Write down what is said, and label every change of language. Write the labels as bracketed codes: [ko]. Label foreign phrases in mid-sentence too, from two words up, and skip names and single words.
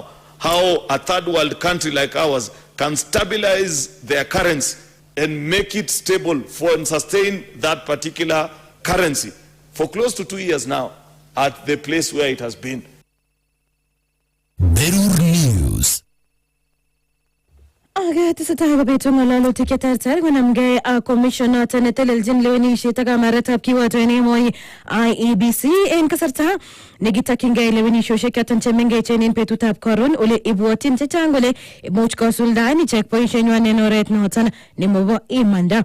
[en] How a third world country like ours can stabilize their currency and make it stable and sustain that particular currency for close to 2 years now at the place where it has been. Berur News. [kln] Tesetai kobitu ng'alalutik cheterter konamgei ak commissioner netelelchin lewenisiet ak kamaretab kiwato en emoni IEBC en kasarta nekitokyingei lewenisiosiek choton chemengechen en betutab koron ole ibwotyin chechang kole imuch kosuldaen ichek boisienywan en oret noton nemobo imanda.